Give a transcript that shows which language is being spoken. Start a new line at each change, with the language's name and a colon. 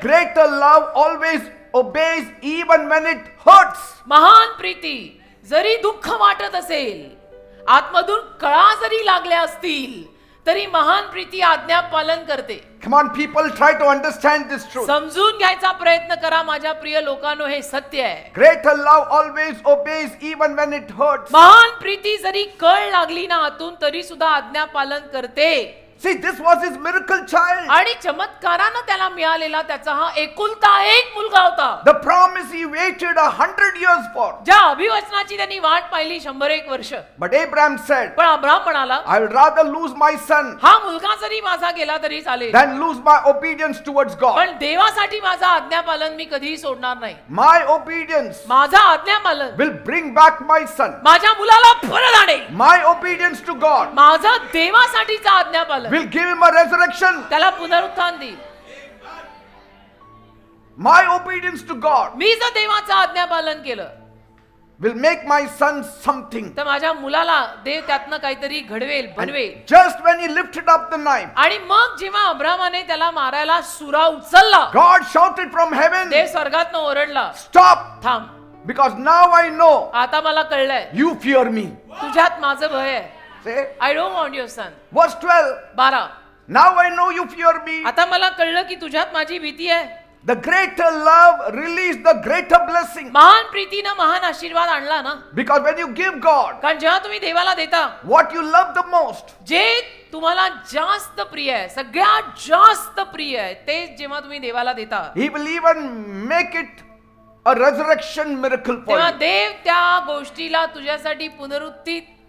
English: greater love always obeys even when it hurts.
Marathi: महान प्रीती जरी दुःख वाटत असेल, आत्मधून कळा जरी लागल्या असतील तरी महान प्रीती आज्ञा पालन करते.
English: Come on, people, try to understand this truth.
Marathi: समजून घ्यायचा प्रयत्न करा माझ्या प्रिय लोकांनो, हे सत्य आहे.
English: Greater love always obeys even when it hurts.
Marathi: महान प्रीती जरी कळ लागली ना आतून तरी सुद्धा आज्ञा पालन करते.
English: See, this was his miracle child.
Marathi: आणि चमत्कारानं त्याला मिळालेला त्याचा हा एकुलता एक मुलगा होता.
English: The promise he waited 100 years for.
Marathi: ज्या अभिवचनाची त्यांनी वाट पाहिली 101 वर्ष.
English: But Abraham said,
Marathi: पण अब्राम म्हणाला,
English: I would rather lose my son
Marathi: हा मुलगा जरी माझा गेला तरी चालेल,
English: than lose my obedience towards God.
Marathi: पण देवासाठी माझा आज्ञापालन मी कधीही सोडणार नाही.
English: My obedience
Marathi: माझा आज्ञापालन
English: will bring back my son.
Marathi: माझ्या मुलाला परत आणेल.
English: My obedience to God
Marathi: माझा देवासाठीचा आज्ञापालन
English: will give him a resurrection.
Marathi: त्याला पुनरुत्थान देईल.
English: My obedience to God
Marathi: मी जर देवाचं आज्ञापालन केलं
English: will make my son something.
Marathi: तर माझ्या मुलाला देव त्यातनं काहीतरी घडवेल, बनवेल.
English: Just when he lifted up the knife,
Marathi: आणि मग जेव्हा अब्रामाने त्याला मारायला सुरा उचलला,
English: God shouted from heaven,
Marathi: देव स्वर्गातनं ओरडला,
English: stop,
Marathi: थांब,
English: because now I know
Marathi: आता मला कळलंय
English: you fear me.
Marathi: तुझ्यात माझं भय आहे.
English: Say, I don't want your son. verse 12,
Marathi: 12
English: now I know you fear me.
Marathi: आता मला कळलं की तुझ्यात माझी भीती आहे.
English: The greater love released the greater blessing.
Marathi: महान प्रीतीनं महान आशीर्वाद आणला ना.
English: Because when you give God
Marathi: कारण जेव्हा तुम्ही देवाला देता
English: what you love the most,
Marathi: जे तुम्हाला जास्त प्रिय आहे, सगळ्यात जास्त प्रिय आहे, ते जेव्हा तुम्ही देवाला देता
English: He will even make it a resurrection miracle for
Marathi: तेव्हा
English: you.
Marathi: देव त्या गोष्टीला तुझ्यासाठी पुनरुत्थित